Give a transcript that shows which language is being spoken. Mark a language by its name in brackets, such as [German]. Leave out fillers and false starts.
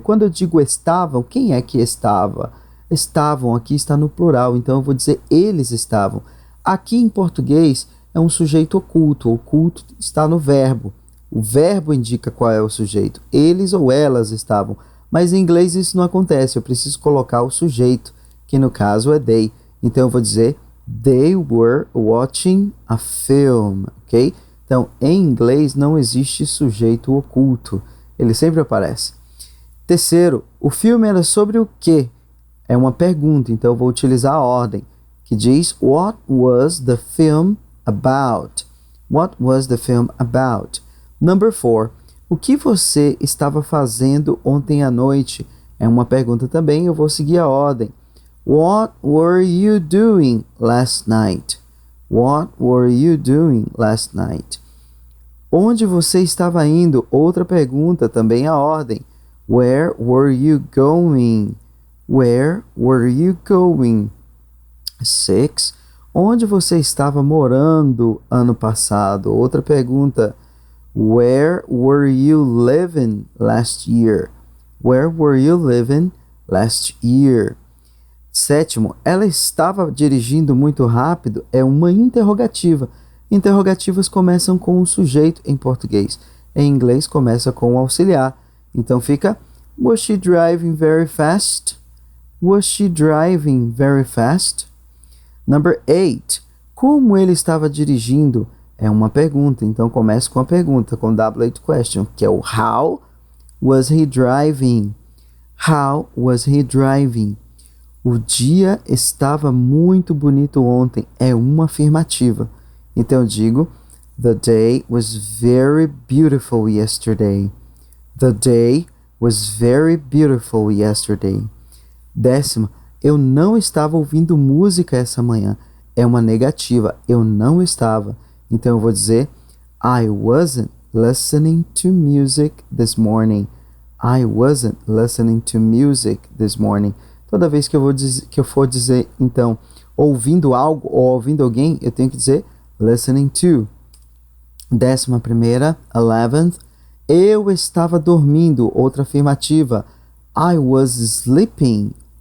[Portuguese] Quando eu digo estavam, quem é que estava? Estavam aqui está no plural, então eu vou dizer eles estavam. Aqui em português é um sujeito oculto. O oculto está no verbo. O verbo indica qual é o sujeito. Eles ou elas estavam. Mas em inglês isso não acontece. Eu preciso colocar o sujeito, que no caso é they. Então eu vou dizer [English] they were watching a film, ok? [Portuguese] Então em inglês não existe sujeito oculto. Ele sempre aparece. Terceiro, o filme era sobre o quê? É uma pergunta, então eu vou utilizar a ordem, que diz [English] What was the film about? What was the film about? Number 4, [Portuguese] o que você estava fazendo ontem à noite? É uma pergunta também, eu vou seguir a ordem. [English] What were you doing last night? What were you doing last night? [Portuguese] Onde você estava indo? Outra pergunta, também a ordem. [English] Where were you going? Where were you going? 6. [Portuguese] Onde você estava morando ano passado? Outra pergunta. [English] Where were you living last year? Where were you living last year? 7. [Portuguese] Ela estava dirigindo muito rápido é uma interrogativa. Interrogativas começam com o sujeito em português. Em inglês começa com o auxiliar. Então fica [English] Was she driving very fast? Was she driving very fast? Number 8. [Portuguese] Como ele estava dirigindo? É uma pergunta, então começa com a pergunta, com W8 question, que é o [English] How was he driving? How was he driving? [Portuguese] O dia estava muito bonito ontem, é uma afirmativa. Então eu digo, [English] The day was very beautiful yesterday. The day was very beautiful yesterday. 10. [Portuguese] Eu não estava ouvindo música essa manhã. É uma negativa, eu não estava. Então eu vou dizer [English] I wasn't listening to music this morning. I wasn't listening to music this morning. [Portuguese] Toda vez que eu for dizer, então, ouvindo algo ou ouvindo alguém, eu tenho que dizer [English] listening to. [Portuguese] 11ª, 11th, eu estava dormindo. Outra afirmativa. [English] I was sleeping.